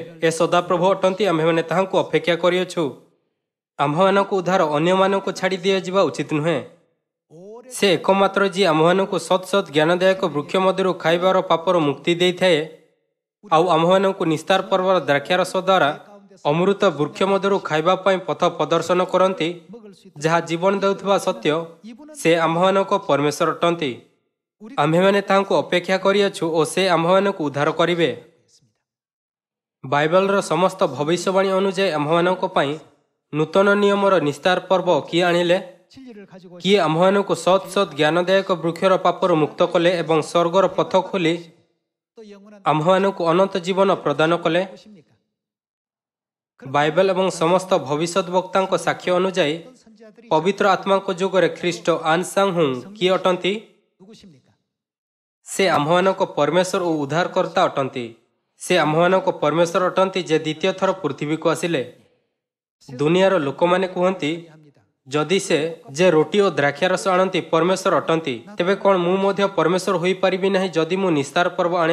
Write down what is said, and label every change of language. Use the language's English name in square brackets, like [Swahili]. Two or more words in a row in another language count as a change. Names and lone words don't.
[Odia] ଏ ସଦାପ୍ରଭୁ ଅଟନ୍ତି, ଆମ୍ଭେମାନେ ତାହାଙ୍କୁ ଅପେକ୍ଷା କରିଅଛୁ। ଆମ୍ଭମାନଙ୍କୁ ଉଦ୍ଧାର ଅନ୍ୟମାନଙ୍କୁ ଛାଡ଼ି ଦିଆଯିବା ଉଚିତ ନୁହେଁ। [Korean] 오래 [Odia] ସେ ଏକମାତ୍ର ଯିଏ ଆମ୍ଭମାନଙ୍କୁ ସତ୍ ସତ୍ ଜ୍ଞାନଦାୟକ ବୃକ୍ଷ ମଧ୍ୟରୁ ଖାଇବାର ପାପରୁ ମୁକ୍ତି ଦେଇଥାଏ, ଆଉ ଆମ୍ଭମାନଙ୍କୁ ନିସ୍ତାର ପର୍ବର ଦ୍ରାକ୍ଷାରସ ଦ୍ୱାରା ଅମୃତ ବୃକ୍ଷ ମଧ୍ୟରୁ ଖାଇବା ପାଇଁ ପଥ ପ୍ରଦର୍ଶନ କରନ୍ତି, [Korean] 먹을 수 있도록 [Odia] ଯାହା ଜୀବନ ଦେଉଥିବା ସତ୍ୟ। ସେ ଆମ୍ଭମାନଙ୍କ ପରମେଶ୍ୱର ଅଟନ୍ତି। ଆମ୍ଭେମାନେ ତାହାଙ୍କୁ ଅପେକ୍ଷା କରିଅଛୁ ଓ ସେ ଆମ୍ଭମାନଙ୍କୁ ଉଦ୍ଧାର କରିବେ। ବାଇବେଲର ସମସ୍ତ ଭବିଷ୍ୟବାଣୀ ଅନୁଯାୟୀ ଆମ୍ଭମାନଙ୍କ ପାଇଁ ନୂତନ ନିୟମର ନିସ୍ତାର ପର୍ବ କିଏ ଆଣିଲେ? [Korean] 진리를 가지고 [Odia] କିଏ ଆମ୍ଭମାନଙ୍କୁ ସତ୍ ସତ୍ ଜ୍ଞାନଦାୟକ ବୃକ୍ଷର ପାପରୁ ମୁକ୍ତ କଲେ ଏବଂ ସ୍ୱର୍ଗର ପଥ ଖୋଲି [Korean] 또 영원한 [Odia] ଆମ୍ଭମାନଙ୍କୁ ଅନନ୍ତ ଜୀବନ ପ୍ରଦାନ କଲେ? [Korean] 것입니까? [Odia] ବାଇବେଲ ଏବଂ ସମସ୍ତ ଭବିଷ୍ୟତ ବକ୍ତାଙ୍କ ସାକ୍ଷ୍ୟ ଅନୁଯାୟୀ [Korean] 어떤 선지자들이 [Odia] ପବିତ୍ର ଆତ୍ମାଙ୍କ ଯୁଗରେ ଖ୍ରୀଷ୍ଟ ଆନସାଂହୁ କିଏ ଅଟନ୍ତି? [Korean] 누구십니까? [Odia] ସେ ଆମ୍ଭମାନଙ୍କ ପରମେଶ୍ୱର ଓ ଉଦ୍ଧାରକର୍ତ୍ତା ଅଟନ୍ତି। ସେ ଆମ୍ଭମାନଙ୍କ ପରମେଶ୍ୱର ଅଟନ୍ତି, ଯେ ଦ୍ୱିତୀୟ ଥର ପୃଥିବୀକୁ ଆସିଲେ। ଦୁନିଆର ଲୋକମାନେ କୁହନ୍ତି, [Korean] 합니다. [Odia] ଯଦି ସେ ଯେ ରୋଟି ଓ ଦ୍ରାକ୍ଷାରସ ଆଣନ୍ତି ପରମେଶ୍ୱର ଅଟନ୍ତି, ତେବେ କ'ଣ ମୁଁ ମଧ୍ୟ ପରମେଶ୍ୱର ହୋଇପାରିବି ନାହିଁ ଯଦି ମୁଁ ନିସ୍ତାର ପର୍ବ ଆଣେ?